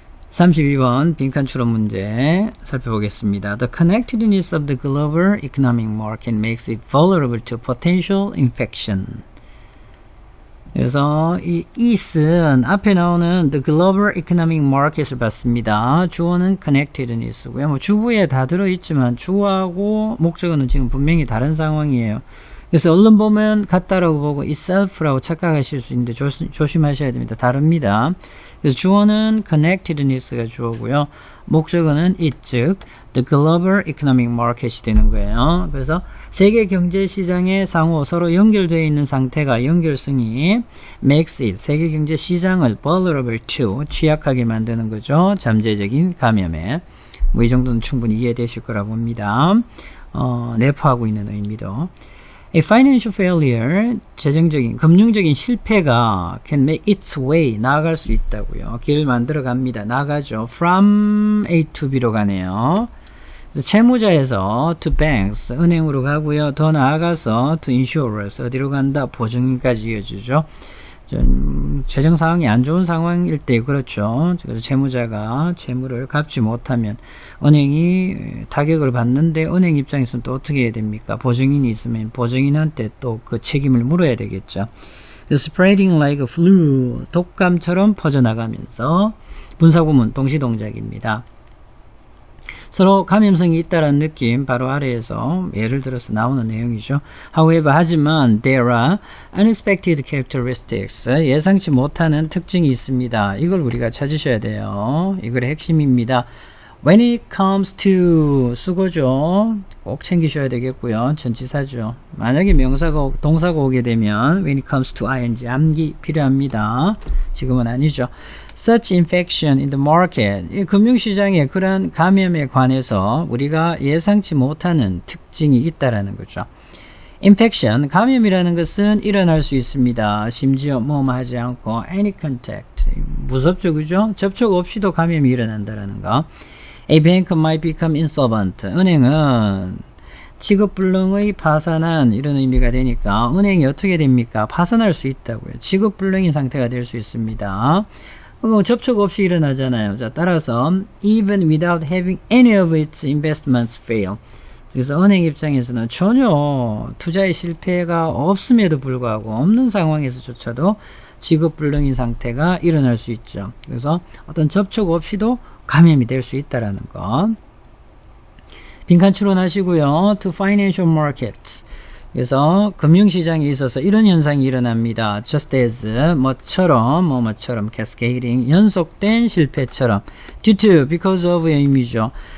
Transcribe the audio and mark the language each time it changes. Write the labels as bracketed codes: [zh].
[ko] 32번 빈칸 추론 문제 살펴보겠습니다. [en] The connectedness of the global economic market makes it vulnerable to potential infection. [ko] 그래서 이 is는 앞에 나오는 [en] the global economic market [ko] 을 봤습니다. 주어는 connectedness고요. 뭐 주부에 다 들어있지만 주어하고 목적어는 지금 분명히 다른 상황이에요. 그래서 얼른 보면 같다라고 보고 itself라고 착각하실 수 있는데 조심하셔야 됩니다. 다릅니다. 그래서 주어는 connectedness가 주어고요. 목적어는 it, 즉 [en] the global economic market [ko] 이 되는 거예요. 그래서 세계 경제 시장의 상호 서로 연결되어 있는 상태가 연결성이 [en] makes it, [ko] 세계 경제 시장을 [en] vulnerable to, [ko] 취약하게 만드는 거죠. 잠재적인 감염에. 뭐 이 정도는 충분히 이해되실 거라고 봅니다. 내포하고 있는 의미도. [en] A financial failure, [ko] 재정적인, 금융적인 실패가 [en] can make its way, [ko] 나아갈 수 있다고요. 길을 만들어 갑니다. 나가죠. [en] From A to B로 [ko] 가네요. 그래서 채무자에서 [en] to banks, [ko] 은행으로 가고요. 더 나아가서 [en] to insurers, [ko] 어디로 간다? 보증인까지 이어지죠. 재정 상황이 안 좋은 상황일 때 그렇죠. 그래서 채무자가 채무를 갚지 못하면 은행이 타격을 받는데 은행 입장에서는 또 어떻게 해야 됩니까? 보증인이 있으면 보증인한테 또 그 책임을 물어야 되겠죠. [en] Spreading like a flu, [ko] 독감처럼 퍼져나가면서 분사구문 동시동작입니다. 서로 감염성이 있다는 느낌 바로 아래에서 예를 들어서 나오는 내용이죠. [en] However, [ko] 하지만 [en] there are unexpected characteristics, [ko] 예상치 못하는 특징이 있습니다. 이걸 우리가 찾으셔야 돼요. 이걸의 핵심입니다. [en] When it comes to, [ko] 수고죠. 꼭 챙기셔야 되겠고요. 전치사죠. 만약에 명사가 동사가 오게 되면 [en] when it comes to ing, [ko] 암기 필요합니다. 지금은 아니죠. [en] Such infection in the market, [ko] 이 금융시장에 그러한 감염에 관해서 우리가 예상치 못하는 특징이 있다라는 거죠. Infection, 감염이라는 것은 일어날 수 있습니다. 심지어 뭐뭐 하지 않고 [en] any contact, [ko] 무섭죠, 그죠? 접촉 없이도 감염이 일어난다라는 거. [en] A bank might become insolvent, [ko] 은행은 취급불능의 파산한 이런 의미가 되니까 은행이 어떻게 됩니까? 파산할 수 있다고요. 취급불능인 상태가 될 수 있습니다. 접촉 없이 일어나잖아요. 자, 따라서 [en] even without having any of its investments fail. [ko] 그래서 은행 입장에서는 전혀 투자의 실패가 없음에도 불구하고 없는 상황에서조차도 취급불능인 상태가 일어날 수 있죠. 그래서 어떤 접촉 없이도 감염이 될 수 있다라는 거. 빈칸 추론하시고요. [en] To financial markets. [ko] 그래서 금융시장에 있어서 이런 현상이 일어납니다. [en] Just as, [ko] 뭐처럼, [en] cascading, [ko] 연속된 실패처럼. [en] Due to, because of의 [ko] 의미죠.